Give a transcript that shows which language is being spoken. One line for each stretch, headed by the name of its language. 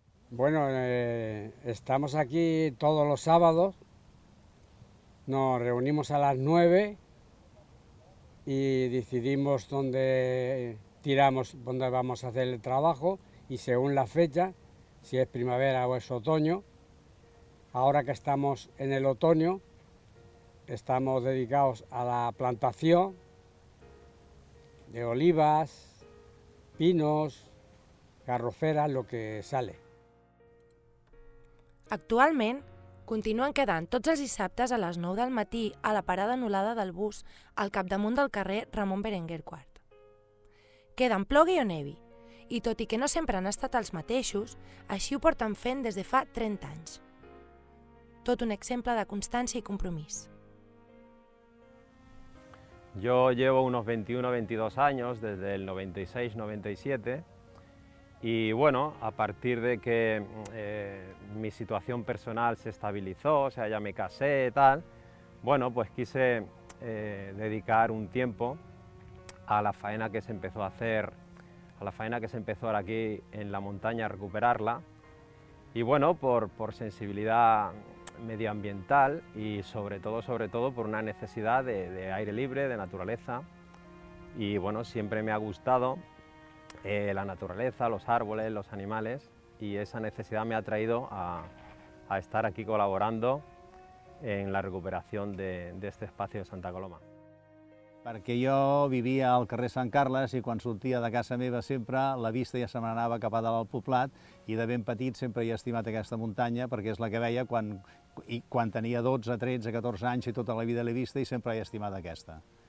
Spanish: Bueno, estamos aquí todos los sábados, nos reunimos a las 9 y decidimos dónde vamos a hacer el trabajo y según la fecha, si es primavera o es otoño. Ahora que estamos en el otoño, estamos dedicados a la plantación de olivas, pinos, garroferas, lo que sale.
Catalan: Actualment, continuen quedant tots els dissabtes a les 9 del matí a la parada anul·lada del bus al capdamunt del carrer Ramon Berenguer IV. Queden plogui o nevi, i tot i que no sempre han estat els mateixos, així ho porten fent des de fa 30 anys. Tot un exemple de constància i compromís.
Spanish: Yo llevo unos 21 o 22 años, desde el 96-97, y bueno, a partir de que mi situación personal se estabilizó, o sea, ya me casé y tal, bueno, pues quise dedicar un tiempo a la faena que se empezó a hacer, a la faena que se empezó ahora aquí en la montaña a recuperarla, y bueno, por sensibilidad medioambiental y sobre todo por una necesidad de aire libre, de naturaleza, y bueno, siempre me ha gustado la naturaleza, los árboles, los animales, y esa necesidad me ha traído a estar aquí colaborando en la recuperación de este espacio de Santa Coloma.
Catalan: Perquè jo vivia al carrer Sant Carles i quan sortia de casa meva sempre la vista ja se m'anava cap a dalt al poblat i de ben petit sempre he estimat aquesta muntanya perquè és la que veia quan tenia 12, 13, 14 anys i tota la vida l'he vista i sempre he estimat aquesta.